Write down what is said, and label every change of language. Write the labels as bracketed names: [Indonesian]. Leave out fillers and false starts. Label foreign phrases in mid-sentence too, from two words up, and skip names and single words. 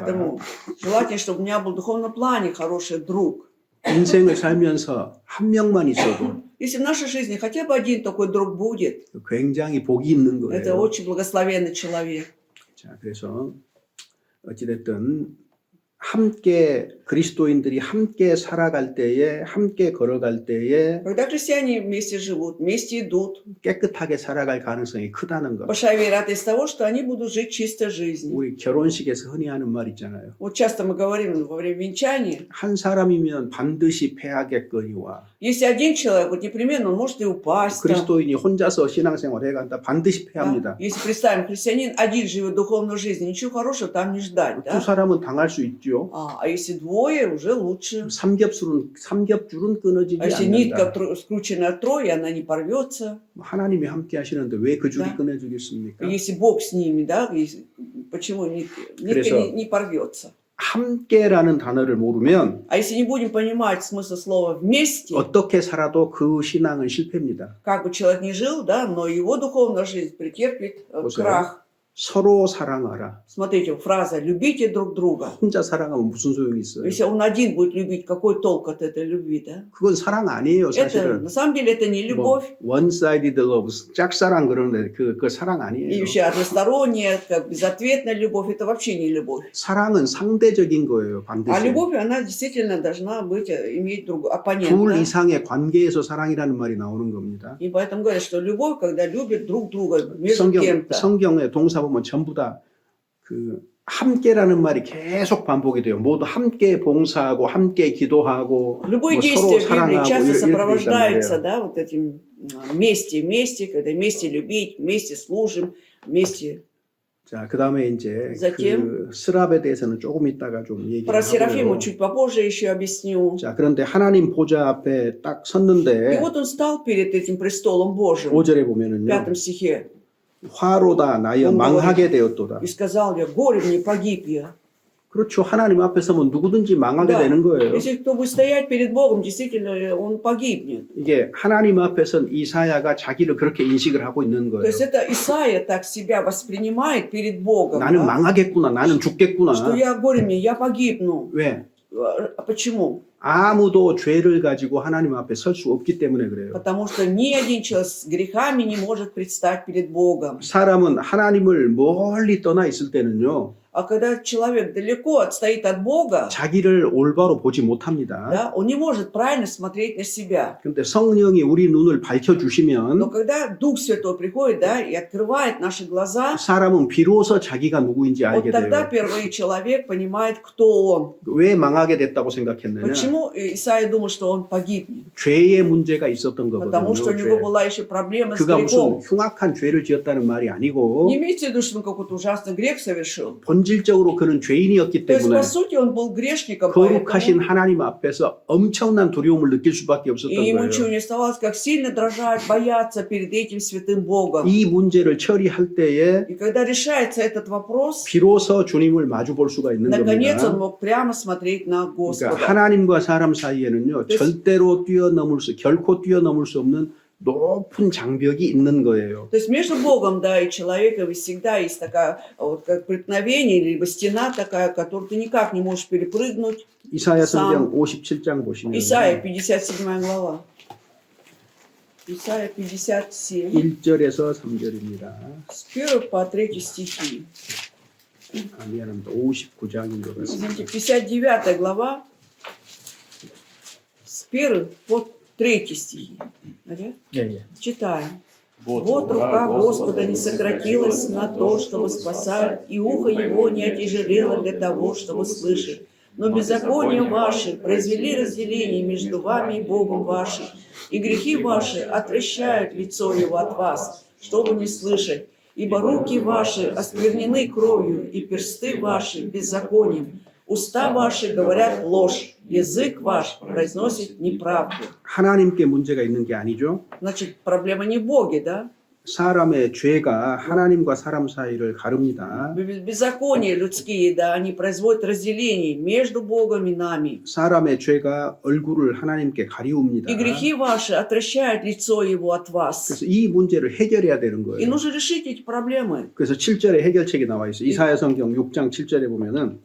[Russian] Поэтому желательно, чтобы у меня был в духовном плане хороший друг. [Korean] 인생을 살면서 한 명만 있어도 [Russian] Если в нашей жизни хотя бы один такой друг будет, [Korean] 굉장히 복이 있는 [Russian] это [Korean] 거예요. [Russian] очень благословенный человек. [Korean] 자, 그래서 어찌됐든 함께 그리스도인들이 함께 살아갈 때에 함께 걸어갈 때에 [Russian] Когда христиане вместе живут, вместе идут, [Korean] 깨끗하게 살아갈 가능성이 크다는 것. [Russian] большая вероятность того, что они будут жить чистой жизнью. [Korean] 우리 결혼식에서 흔히 하는 말 있잖아요. [Russian] Вот часто мы говорим во время венчания, [Korean] 한 사람이면 반드시 패하겠거니와 [Russian] если один человек, вот непременно он может и упасть. там, [Korean] 그리스도인이 혼자서 신앙생활 해간다 반드시 [Russian] да. [Korean] 패합니다. [Russian] Если представим, христианин один живет духовной жизнью, ничего хорошего там не ждать. [Korean] 두 [Russian] Да? [Korean] 사람은 당할 수 있죠. [Russian] А если двое, уже лучше. [Korean] 삼겹줄은 끊어지지 [Russian] А если нитка [Korean] 않는다. [Russian] скручена трое, она не порвется. [Korean] 하나님이 함께 하시는데 왜 그 줄이 [Russian] Да. [Korean] 끊어지겠습니까? [Russian] Если Бог с ними, да, почему нитка [Korean] 그래서- [Russian] не порвется? [Korean] 함께라는 단어를 모르면 [Russian] А если не будем понимать смысл слова «вместе», [Korean] 어떻게 살아도 그 신앙은 실패입니다. [Russian] как бы человек ни жил, да, но его духовная жизнь претерпит [Korean] 보세요. [Russian] крах. [Korean] 서로 사랑하라. [Russian] Смотрите, фраза «любите друг друга». [Korean] 혼자 사랑하면 무슨 소용이 있어요? [Russian] Если он один будет любить, какой толк от этой любви, да? [Korean] 그건 사랑 아니에요, [Russian] Это, [Korean] 사실은. [Russian] на самом деле, это не [Korean] 뭐 [Russian] любовь. [English] one-sided love, [Korean] 짝사랑 그러는데 그 사랑 [Russian] И [Korean] 아니에요. [Russian] еще односторонняя, как безответная любовь, это вообще не любовь. [Korean] 사랑은 상대적인 거예요, [Russian] А [Korean] 반드시. [Russian] любовь, она действительно должна быть, иметь [Korean] 둘 [Russian] оппонента. [Korean] 이상의 관계에서 사랑이라는 말이 나오는 겁니다. [Russian] И поэтому говорят, что любовь, когда любят друг друга между кем-то. [Korean] 성경의 동사 보면 전부 다 그 함께라는 말이 계속 반복이 돼요. 모두 함께 봉사하고 함께 기도하고 [Russian] Любое [Korean] 뭐 [Russian] действие [Korean] 서로 [Russian] в Библии [Korean] 사랑하고 [Russian] часто [Korean] 이렇게 있단 [Russian] сопровождается, [Korean] 말이에요. [Russian] да, вот этим вместе, когда вместе любить, вместе служим, вместе. [Korean] 자, 그다음에 이제 [Russian] Затем- [Korean] 그 스랍에 대해서는 조금 있다가 좀 얘기를 [Russian] Про Серафиму [Korean] 하고요. [Russian] чуть попозже еще объясню. [Korean] 자, 그런데 하나님 보좌 앞에 딱 [Russian] И [Korean] 섰는데 [Russian] вот он стал перед этим престолом Божьим, [Korean] 5절에 [Russian] в [Korean] 보면은요. [Russian] 5 стихе, [Korean] 화로다 나여 망하게 되었도다. [Russian] и сказал я, горе мне, погиб я. [Korean] 그렇죠. 하나님 앞에 서면 누구든지 망하게 [Russian] Да. [Korean] 되는 거예요. [Russian] Если кто будет стоять перед Богом, действительно он погибнет. [Korean] 이게 하나님 앞에선 이사야가 자기를 그렇게 인식을 하고 있는 [Russian] То [Korean] 거예요. [Russian] есть это Исаия так себя воспринимает перед Богом, [Korean] 나는 [Russian] да, [Korean] 망하겠구나. 나는 죽겠구나. [Russian] что я, горе мне, я погибну. [Korean] 왜? [Russian] А почему? [Korean] 아무도 죄를 가지고 하나님 앞에 설 수 없기 때문에 그래요. [Russian] Потому что ни один человек с грехами не может предстать перед Богом. [Korean] 사람은 하나님을 멀리 떠나 있을 때는요. [Russian] А когда человек далеко отстоит от Бога, [Korean] 자기를 올바로 보지 못합니다. [Russian] да, он не может правильно смотреть на себя. [Korean] 그런데 성령이 우리 눈을 [Russian] Но [Korean] 밝혀주시면 [Russian] когда Дух Святой приходит, да, и открывает наши глаза, [Korean] 사람은 비로소 자기가 누구인지 [Russian] вот [Korean] 알게 [Russian] тогда [Korean] 돼요. [Russian] впервые человек понимает, кто он. [Korean] 왜 망하게 됐다고 생각했느냐? [Russian] Почему Исаия думал, что он погибнет? [Korean] 죄의 문제가 있었던 [Russian] Потому что у [Korean] 거거든요. [Russian] него [Korean] 죄. [Russian] была еще проблема с [Korean] 그가 무슨 [Russian] грехом. [Korean] 흉악한 죄를 지었다는 말이 아니고 [Russian] Не имеется в виду, что он какой-то ужасный грех совершил. [Korean] 본질적으로 그는 죄인이었기 [Russian] То есть, [Korean] 때문에 [Russian] по сути, он был грешником, [Korean] 거룩하신 [Russian] поэтому [Korean] 하나님 앞에서 엄청난 두려움을 느낄 수밖에 없었던 [Russian] и ему [Korean] 거예요. [Russian] ничего не оставалось, как сильно дрожать, бояться перед этим святым Богом. [Korean] 이 문제를 처리할 때에 [Russian] И когда решается этот вопрос, [Korean] 비로소 주님을 마주 볼 수가 있는 [Russian] наконец он [Korean] 겁니다. [Russian] мог прямо смотреть на [Korean] 그러니까 [Russian] Господа. [Korean] 하나님과 사람 사이에는요, 절대로 결코 뛰어넘을 수 없는 높은 장벽이 있는 거예요. [Russian] То есть между Богом, да, и человеком всегда есть такая вот как преткновение, либо стена такая, которую ты никак не можешь перепрыгнуть. [Korean] 이사야 참. 성경 57장 보시면 [Russian] Исайя 57 глава. Исайя 57, [Korean] 1절에서 3절입니다. [Russian] с 1 по 3 стихи. [Korean] 아, 미안합니다. 59장인 것 같습니다. [Russian] Извините, 59 глава, с 1 по 3 стихи. Понятно? Читаем. Вот рука Господа не сократилась на то, чтобы спасать, и ухо его не отяжелело для того, чтобы слышать. Но беззакония ваши произвели разделение между вами и Богом вашим, и грехи ваши отвращают лицо его от вас, чтобы не слышать. Ибо руки ваши осквернены кровью, и персты ваши беззаконием. Уста ваши говорят ложь, язык ваш произносит неправду. [Korean] 하나님께 문제가 있는 게 아니죠. [Russian] Значит, проблема не в Боге, да? [Korean] 사람의 죄가 하나님과 사람 사이를 가릅니다. [Russian] Беззакония людские, да, они производят разделение между Богом и нами. [Korean] 사람의 죄가 얼굴을 하나님께 가리웁니다. [Russian] И грехи ваши отвращают лицо его от вас. [Korean] 그래서 이 문제를 해결해야 되는 [Russian] И [Korean] 거예요. [Russian] нужно решить эти проблемы. [Korean] 그래서 7절에 해결책이 나와 있어요. 이사야 성경 6장 7절에 보면은